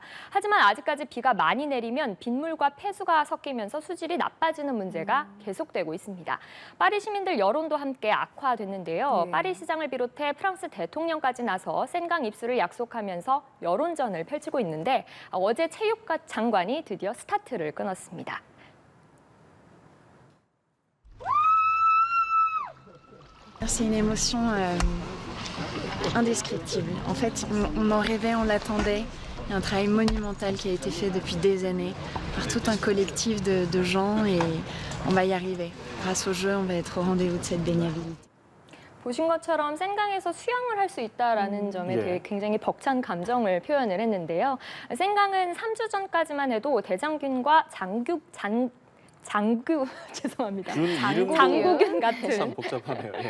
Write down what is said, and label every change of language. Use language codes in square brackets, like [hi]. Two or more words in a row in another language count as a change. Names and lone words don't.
[ko] 하지만 아직까지 비가 많이 내리면 빗물과 폐수가 섞이면서 수질이 나빠지는 문제가 계속되고 있습니다. 파리 시민들 여론도 함께 악화됐는데요. 네. 파리 시장을 비롯해 프랑스 대통령까지 나서 센강 입수를 약속하면서 여론전을 펼치고 있는데 어제 체육 장관이 드디어 스타트를 끊었습니다. [fr] C'est une émotion indescriptible. En fait, on en rêvait, on l'attendait. Il y a un travail monumental qui a été fait depuis des années par tout un collectif de gens et on va y arriver. Grâce au jeu, on va être au rendez-vous de cette baignabilité. [ko] 보신 것처럼 센강에서 수영을 할 수 있다는 점에 예. 대해 굉장히 벅찬 감정을 표현을 했는데요. 센강은 3주 전까지만 해도 대장균과 죄송합니다. 장구균 같은 참 복잡하네요. 예.